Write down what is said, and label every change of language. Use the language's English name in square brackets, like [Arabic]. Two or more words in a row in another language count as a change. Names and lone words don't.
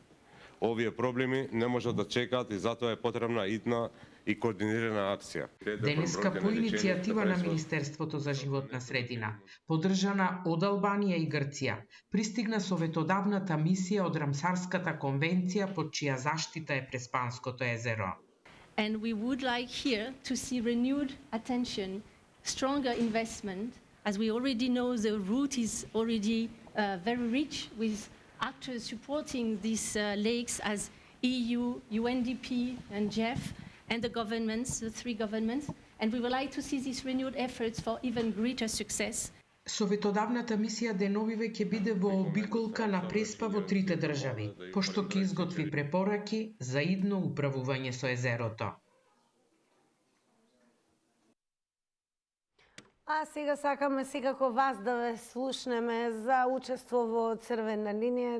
[Macedonian] Овие проблеми не можат да чекаат и затоа е потребна идна и координирана акција. Денеска по иницијатива на Министерството за животна средина, поддржана од Албанија и Грција, пристигна советодавната мисија од Рамсарската конвенција под чија заштита е Преспанското езеро. [English] And we would like here to see renewed attention, stronger investment, as we already know the route is already very rich with actors supporting these lakes as EU, UNDP and GEF and the governments, the three governments. And we would like to see these renewed efforts for even greater success. [Macedonian] Советодавната мисија деновиве ќе биде во обиколка на Преспа во трите држави, пошто ќе изготви препораки за идно управување со езерото. А сега сакаме секако вас да ве слушнеме за учество во Црвена линија.